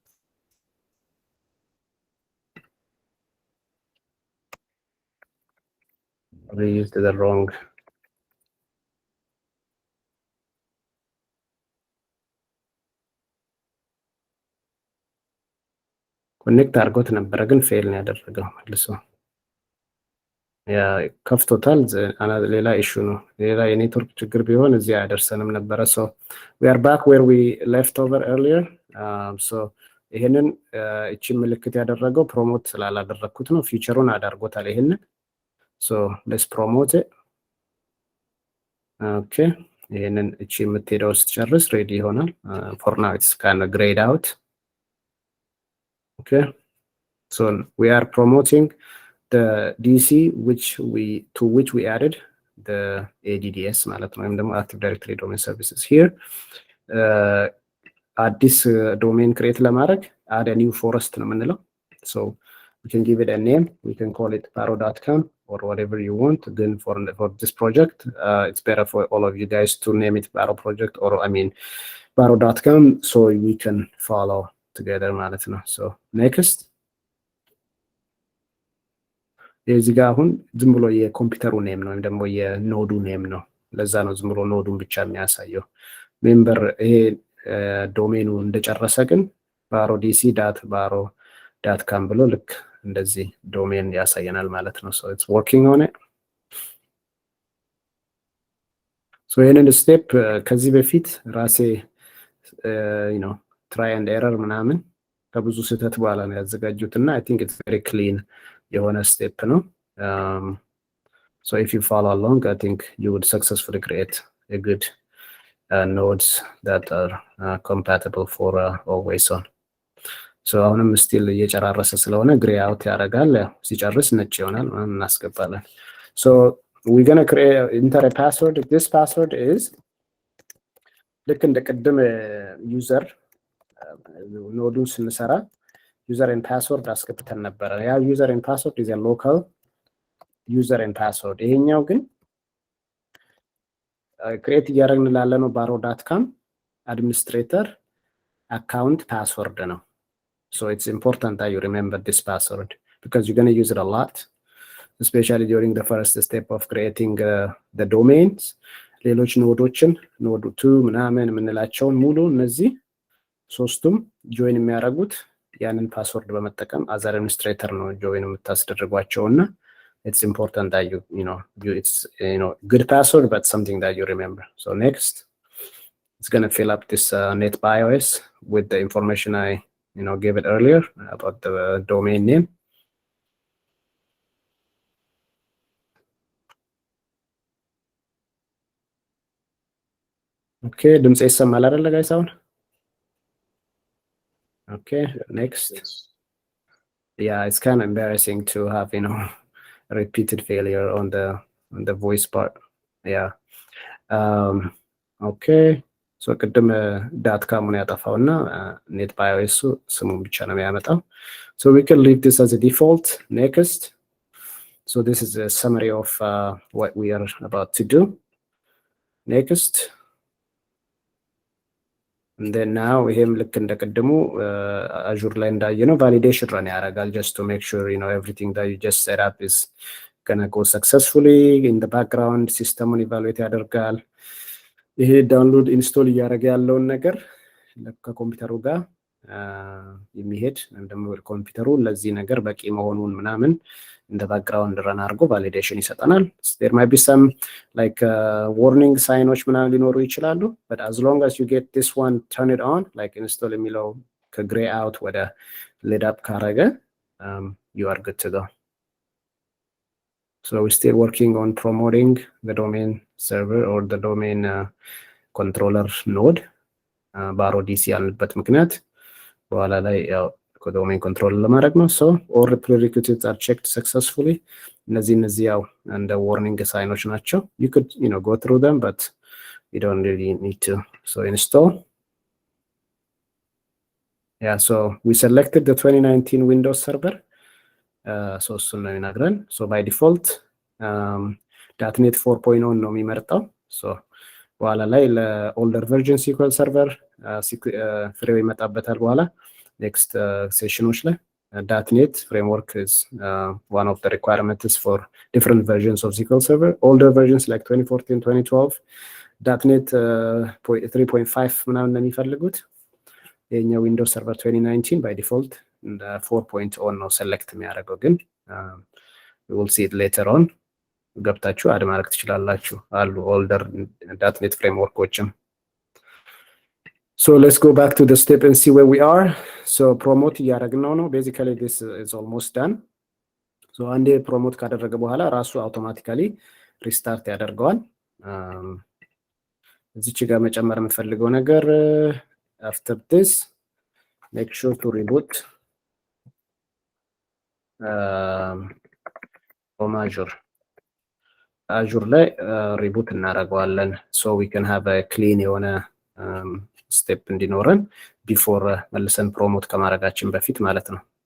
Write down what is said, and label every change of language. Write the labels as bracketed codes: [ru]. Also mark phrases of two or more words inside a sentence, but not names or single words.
[en] we used the wrong [am] ኮኔክት አድርጎት ነበር ግን ፌል ነው ያደረገው መልሶ ያ ከፍቶታል ሌላ ኢሹ ነው ሌላ የኔትወርክ ችግር ቢሆን እዚህ ያደርሰንም ነበር [en] so we are back where we left over earlier [am] so ይሄንን እቺ ምልክት ያደረገው ፕሮሞት ስላላደረኩት ነው ፊቸሩን አዳርጎታል ይሄንን [en] so let's promote it okay [am] ይሄንን እቺ የምትሄደው ስትጨርስ ሬዲ ይሆናል [en] for now it's kind of grayed out okay so we are promoting the DC to which we added the ADDS [am] ማለት ነው ወይም ደግሞ [en] active directory domain services here አዲስ domain create ለማድረግ add a new forest [am] ነው የምንለው [en] so we can give it a name we can call it paro.com or whatever you want then for this project it's better for all of you guys to name it paro project or I mean paro.com so we can follow together [am] ማለት ነው [en] so next [am] እዚህ ጋር አሁን ዝም ብሎ የኮምፒውተሩ ኔም ነው ወይም ደግሞ የኖዱ ኔም ነው ለዛ ነው ዝም ብሎ ኖዱን ብቻ የሚያሳየው ሜምበር ይሄ ዶሜኑ እንደጨረሰ ግን paro.dc.baro.com ብሎ ልክ እንደዚህ ዶሜን ያሳየናል ማለት ነው [en] so it's working on it [am] so ይሄንን ስቴፕ ከዚህ በፊት ራሴ [en] you know try and error [am] ምናምን ከብዙ ስህተት በኋላ ነው ያዘጋጁትና [en] I think it's very clean [am] የሆነ ስቴፕ ነው [en] so if you follow along I think you would successfully create a good nodes that are compatible for always on so አሁንም still [am] እየጨራረሰ ስለሆነ [en] gray out [am] ያደርጋል ሲጨርስ ነጭ ይሆናል እናስገባለን [en] so we're going to create enter a password this password is [am] ልክ እንደ ቅድም ዩዘር ኖዱን ስንሰራ [en] user and password [am] አስገብተን ነበር [en] ያ user and password is a local user and password [am] ይሄኛው ግን [en] create [am] እያደረግን ላለነው [en] paro.com administrator account password ነው so it's important that you remember this password because you're going to use it a lot especially during the first step of creating the domains [am] ሌሎች ኖዶችን ኖድ 2 ምናምን የምንላቸውን ሙሉ እነዚህ ሶስቱም ጆይን የሚያደርጉት ያንን ፓስወርድ በመጠቀም [en] as administrator [am] ነው ጆይን የምታስደርጓቸውና [en] it's important that you know it's good password but something that you remember. So next it's going to fill up this net BIOS with the information I gave it earlier about the domain name. [am] Okay, ድምጽ ይሰማል አይደል guys አሁን? [en] Okay, next. Yes. Yeah, it's kind of embarrassing to have repeated failure on the voice part. Yeah. Okay. [am] So ቅድም [en] dot com [am] ያጠፋውና ኔት ባዮስ ስሙን ብቻ ነው የሚያመጣው. [en] So we can leave this as a default. Next. So this is a summary of what we are about to do. Next. And then now [am] ይሄም ልክ እንደቀደሙ Azure ላይ እንዳየነው [en] validation run ያደርጋል just to make sure everything that you just set up is gonna go successfully in the background. [am] ሲስተሙን ኢቫሉዌት ያደርጋል። ይሄ [en] download install [am] እያደረገ ያለውን ነገር ከኮምፒውተሩ ጋር የሚሄድ ወይም ደግሞ ኮምፒውተሩ ለዚህ ነገር በቂ መሆኑን ምናምን [en] in the background run [am] አድርጎ validation ይሰጠናል. [en] There might be some like warning signs [am] ምናምን ሊኖሩ ይችላሉ, [en] but as long as you get this one turn it on like install [am] የሚለው ከግሬ [en] out ወደ lit up ካረገ you are good to go. So we're still working on promoting the domain server or the domain controller node. [am] ባሮ ዲሲ ያልንበት ምክንያት በኋላ ላይ ያው [en] domain control [am] ለማድረግ ነው. [en] So all prerequisites are checked successfully. [am] እነዚህ ያው እንደ [en] warning signs [am] ናቸው. [en] You could go through them, but you don't really need to. So install. Yeah, so we selected the 2019 Windows server. [am] So እሱን ነው የሚነግረን. [en] So by default .NET 4.0 [am] ነው የሚመርጠው. [en] So [am] በኋላ ላይ [en] older version SQL server [am] ፍሬው ይመጣበታል በኋላ [en] next sessions ላይ .NET framework is one of the requirements for different versions of SQL Server. Older versions like 2014, 2012, .NET 3.5 [am] ምናምን ነው የሚፈልጉት. [en] የኛ Windows Server 2019 by default 4.0 ነው select [am] የሚያደርገው ግን [en] we will see it later on. [am] ገብታችሁ አድ ማድረግ ትችላላችሁ አሉ [en] older .NET frameworkዎችም. So let's go back to the step and see where we are. [am] So promote እያደረግነው ነው. [en] Basically this is almost done. [am] So አንዴ promote ካደረገ በኋላ ራሱ automatically restart ያደርገዋል. እዚች ጋር መጨመር የምፈልገው ነገር [en] after this make sure to reboot from [am] Azure ላይ reboot እናደርገዋለን [en] so we can have a clean [am] የሆነ ስቴፕ እንዲኖረን ቢፎር መልሰን ፕሮሞት ከማድረጋችን በፊት ማለት ነው.